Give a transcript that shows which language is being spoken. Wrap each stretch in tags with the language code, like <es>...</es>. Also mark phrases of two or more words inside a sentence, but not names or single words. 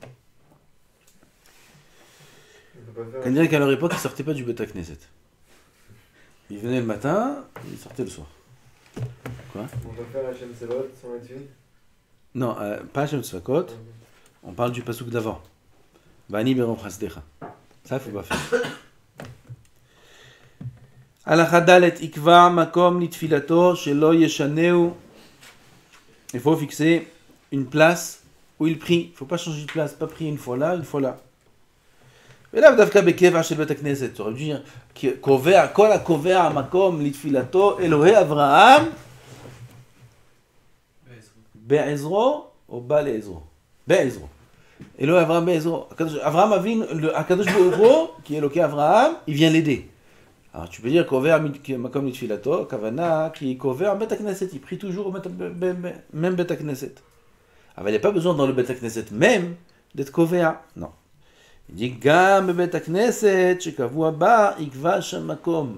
<fr>On dirait qu'à leur époque, ils ne sortaient pas du</fr> <he>בית הכנסת.</he> <fr>Ils venaient le matin, ils sortaient le soir. Quoi? On va faire</fr> <he>השם צבאות</he> <fr>sans être fini? Non, pas</fr> <he>השם צבאות.</he> <fr>On parle du pasuk d'avant.</fr> <he>ואני ברוב חסדך.</he> <fr>Ça, il ne faut pas faire.</fr> <he>הלכה ד' יקבע מקום לתפילתו שלא ישנהו.</he> <fr>Il faut fixer une place où il prie. Il ne faut pas changer de place, pas prier une fois là, une fois là.</fr> <he>ולאו דווקא בקבע של בית הכנסת.</he> <fr>Ça veut dire</fr> <he>קובע, כל הקובע מקום לתפילתו אלוהי אברהם בעזרו או בא לעזרו. בעזרו. אלוהי אברהם בעזרו. אברהם אבינו, le הקדוש ברוך הוא,</he> <fr>qui est</fr> <he>אלוקי אברהם,</he> <fr>il vient l'aider. Alors tu peux dire</fr> <he>קובע מקום לתפילתו, כוונה,</he> <fr>qui est</fr> <he>קובע בית הכנסת,</he> <fr>il prie toujours au même</fr> <he>בית הכנסת.</he> <fr>Alors il n'y a pas besoin dans le</fr> <he>בית הכנסת</he> <fr>même d'être Kover. Non. Il dit</fr> <he>גם בית הכנסת, שקבוע בה, יקבע שם מקום.</he>